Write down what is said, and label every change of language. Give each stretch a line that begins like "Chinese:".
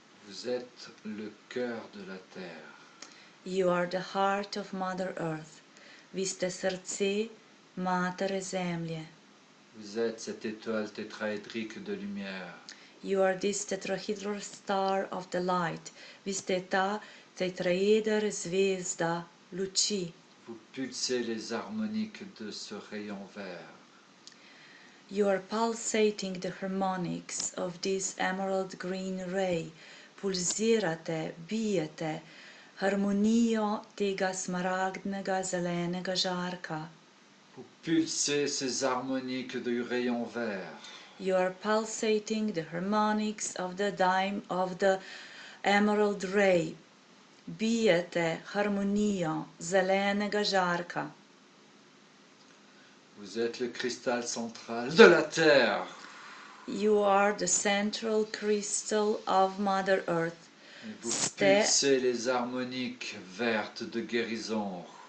French: Vous êtes le cœur de la Terre.
English: You are the heart of Mother Earth.
Slovenian: Vi ste srce Matere Zemlje.
French: Vous êtes cette étoile tétraédrique de lumière.
English: You are this tetrahedral star of the light.
Slovenian: Vi ste ta tetraeder zvezda luči.
French: Vous pulsez les harmoniques de ce rayon vert.
English: You are pulsating the harmonics of this emerald green ray.
Slovenian: Pulzirate, bijete harmonijo tega smaragdnega zelenega žarka.
French: Vous pulsez ces harmoniques du rayon vert.
English: You are pulsating the harmonics of the emerald ray.
Slovenian: Bijete harmonijo zelenega žarka.
French: Vous êtes le cristal central de la Terre.
English: You are the central crystal of Mother Earth.
French: Et vous pulsez les harmoniques vertes de guérison.